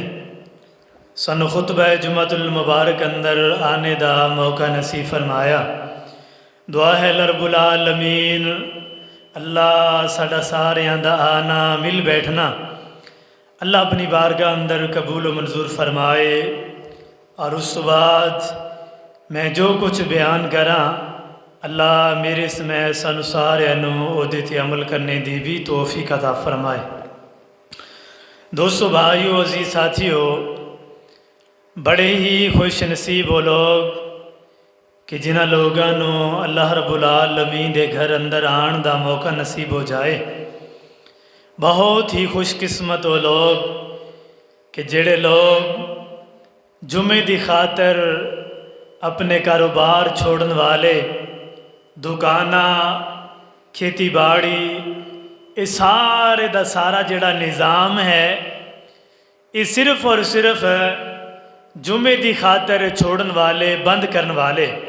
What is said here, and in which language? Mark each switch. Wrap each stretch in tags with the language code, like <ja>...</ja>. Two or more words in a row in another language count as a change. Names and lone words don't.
<pa>سن خطبہ جمعۃ المبارک اندر آنے دا موقع نصیب فرمایا دعا ہے رب العالمین اللہ ساڈا ساریاں دا آنا مل بیٹھنا اللہ اپنی بارگاہ اندر قبول و منظور فرمائے اور اس بعد میں جو کچھ بیان کراں اللہ میرے سمیت سانو سارے اودے تے عمل کرنے دی بھی توفیق</pa> <ur>عطا فرمائے دوستو بھائیو عزیز ساتھیو بڑے ہی خوش نصیب وہ لوگ کہ جنہ لوگوں اللہ</ur> <pa>رب العالمین دے گھر اندر آن دا موقع نصیب ہو جائے بہت ہی خوش قسمت وہ لوگ کہ جڑے لوگ جمعے دی خاطر اپنے کاروبار چھوڑن والے دکانہ کھیتی باڑی یہ سارے دا سارا جڑا نظام ہے یہ صرف اور صرف جمعے دی خاطر چھوڑن والے بند کرن والے</pa>